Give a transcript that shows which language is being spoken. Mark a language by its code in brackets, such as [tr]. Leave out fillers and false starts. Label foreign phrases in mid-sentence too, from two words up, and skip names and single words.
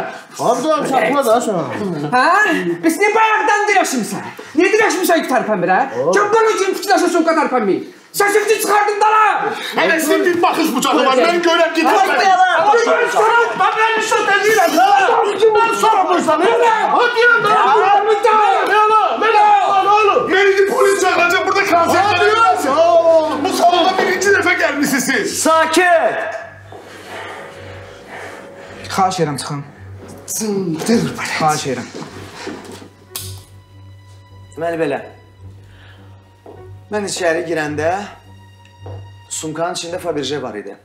[az] Harada saxla da sən. Hə? Biz niyə bayaqdan dirəşimsən? Niyə dirəşmişsən ki tərpənmir, hə? Kim bunu üçün fikirləşə soğuqa tərpənməyib? Səsifti çıxardın dana! Hələ sizin bir baxış bucağı var, mən görəm ki... Mən şot edirəm! Kimdən sorumlusan? Hadi ya! [tr] Beni polis çağıracaq, burada konser veriyoruz. [az] Bu salona birinci dəfə gəlmişsiniz siz. Sakit! Xahiş edirəm çıxın. Xahiş edirəm. Deməli belə. Mən içəri girəndə sumkanın içində Faberje var idi.